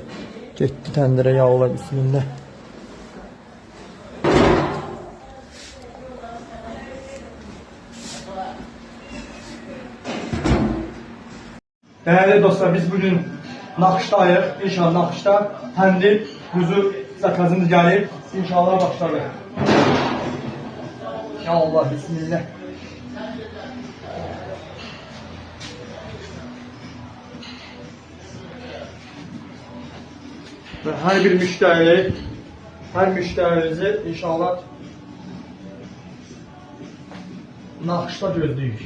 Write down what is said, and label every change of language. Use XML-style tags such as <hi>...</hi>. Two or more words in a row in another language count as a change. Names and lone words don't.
<az>Getdi təndirə,</az> <ar>يا الله، بسم الله.</ar> <tr>Değerli dostlar,</tr> <az>biz bugün nakışdayıq. İnşallah nakışda təndir quzu zakazımız gəlir. İnşallah başladı.</az> <ar>يا الله، بسم الله.</ar> <tr>Ve her bir müşterimizi inşallah</tr> <az>nakışda gözləyik.</az>